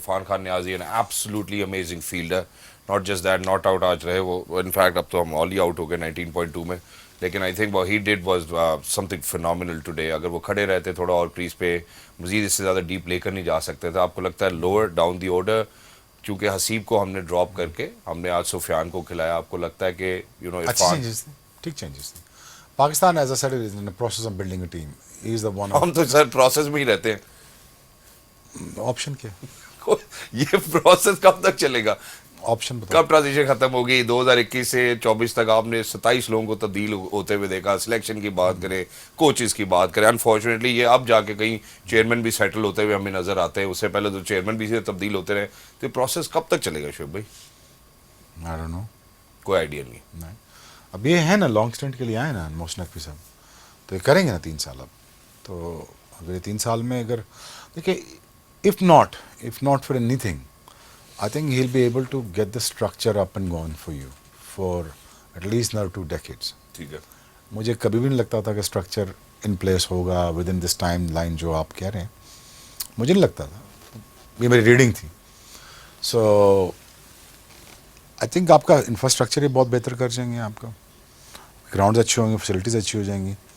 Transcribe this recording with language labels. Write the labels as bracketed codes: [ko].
[en] Irfan Khan Niazi an absolutely amazing fielder, not just that, not out [ur] آج رہے وہ, [en] in fact [ur] اب تو ہم آل ہی آؤٹ ہو گئے 19.2 میں, [en] لیکن I think he did was something phenomenal today. [ur] اگر وہ کھڑے رہتے تھوڑا اور کریز پہ مزید اس سے زیادہ ڈیپ لے کر نہیں جا سکتے تھے. آپ کو لگتا ہے [en] lower down the order, [ur] چونکہ حسیب کو ہم نے ڈراپ کر کے ہم نے آج سفیان کو کھلایا, آپ کو لگتا ہے کہ عرفان ٹھیک چینجز تھے. [en] Pakistan as a set is in process of building a team, he is the one. [ur] ہم تو سر پروسیس میں ہی رہتے ہیں. آپشن کیا, یہ پروسیس کب تک چلے گا؟ آپشن بتاؤ. کب ٹرانزیشن ختم ہوگی؟ 2021 سے 24 تک آپ نے 27 لوگوں کو تبدیل ہوتے ہوئے دیکھا. سلیکشن کی بات کریں, کوچز کی بات کریں, انفارچونیٹلی یہ اب جا کے کہیں چیئرمین بھی سیٹل ہوتے ہوئے ہمیں نظر آتے ہیں. اس سے پہلے تو چیئرمین بھی تبدیل ہوتے رہے. تو یہ پروسیس کب تک چلے گا شعیب بھائی؟ [en] I don't know, [ur] کوئی آئیڈیا نہیں. اب یہ ہے نا لانگ اسٹینٹ کے لیے آئے نا محسن نقوی صاحب, تو یہ کریں گے نا 3 سال. اب تو اگر یہ 3 سال میں اگر دیکھیں, [en] If not for anything, I think he'll be able to get the structure up and going for you for at least another 2 decades. [ur] ٹھیک ہے. مجھے کبھی بھی نہیں لگتا تھا کہ اسٹرکچر ان پلیس ہوگا [en] with in this timeline [ur] جو آپ کہہ رہے ہیں. مجھے نہیں لگتا تھا, یہ میری ریڈنگ تھی. [en] so I think [ur] آپ کا انفراسٹرکچر ہی بہت بہتر کر جائیں گے, آپ کا گراؤنڈز اچھے ہوں گے, فیسلٹیز اچھی ہو جائیں گی.